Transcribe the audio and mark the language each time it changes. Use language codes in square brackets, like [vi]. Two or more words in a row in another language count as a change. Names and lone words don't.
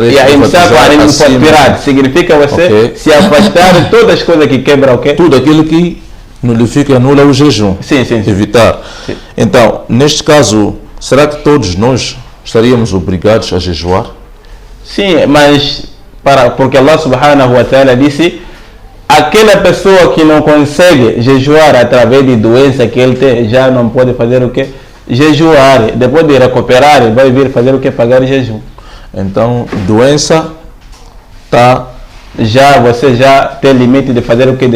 [pt] É imsak, significa você se afastar de todas as coisas que quebram o quê? Tudo aquilo que nulifica, anula o jejum. Sim. Evitar. Sim. Então, neste caso, será que todos nós estaríamos obrigados a jejuar? Sim, mas porque [ar] الله سبحانه وتعالى [pt] disse: aquela pessoa que não consegue jejuar através de doença que ele tem, já não pode fazer o quê? Jejuar. Depois de recuperar, vai vir fazer o que? Pagar jejum. Então, doença você já tem limite de fazer o que?